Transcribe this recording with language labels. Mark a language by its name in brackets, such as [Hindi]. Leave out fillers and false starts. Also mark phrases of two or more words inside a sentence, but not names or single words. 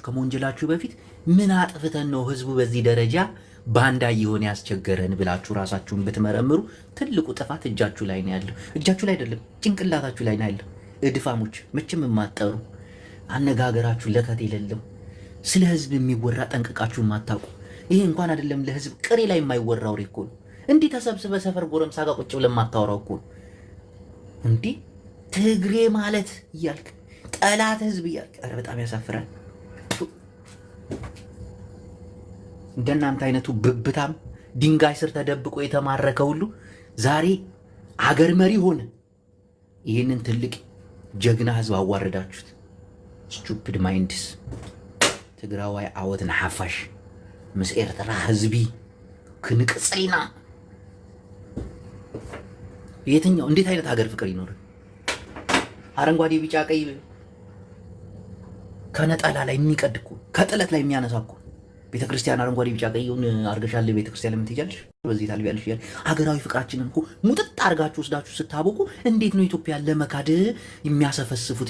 [Amharic] ከመወንጀላችሁ በፊት ምን አጥፍተን ነው ህዝቡ በዚህ ደረጃ ባንዳ እየሆነ ያስቸገረን ብላችሁ ራሳችሁን ብትመረምሩ ትልቁ ጥፋት እጃችሁ ላይ ነው ያለው። እጃችሁ ላይ አይደለም ጭንቅላታችሁ ላይ ነው ያለው። እድፋሞች መቼም የማትጠሩ አነጋገራችሁ ለከት የሌለው ስለ ህዝብ የሚወራ ጠንቅቃችሁ የማታውቁ ይሄ እንኳን አይደለም ለህዝብ ቅሬ ላይ የማይወራ ወሬ እኮ ነው። እንዲህ ተሰብስበ ሰፈር ጎረምሳ ጋር ቁጭ ብለህ የማታወራው እኮ ነው። እንዲህ ትግሬ ማለት እያልክ ጠላት ህዝብ እያልክ ኧረ በጣም ያሳፍራል። እንደናንተ አይነቱ ብብታም ድንጋይ ስር ተደብቆ የተማረከ ሁሉ ዛሬ አገር መሪ ሆነ። ይህንን ትልቅ ጀግና ህዝብ አዋረዳችሁት። [English] stupid minds [Tigrinya] ትግራዋይ ዓወት ንሓፋሽ ምስ ኤርትራ ህዝቢ ክንቅፅልና [Amharic] የትኛው እንዴት አይነት ሀገር ፍቅር ይኖር? አረንጓዴ ቢጫ ቀይ ከነጠላ ላይ የሚቀድ እኮ ከጥለት ላይ የሚያነሳ እኮ ቤተክርስቲያን አረንጓዴ ቢጫ ቀይውን አርገሻል ቤተክርስቲያን ለምን ትሄጃለሽ? በዚህ ታልቢያለሽ ይላል። ሀገራዊ ፍቅራችንን እኮ ሙጥጥ አርጋችሁ ወስዳችሁ ስታበቁ እንዴት ነው ኢትዮጵያን ለመካድ የሚያሰፈስፉት?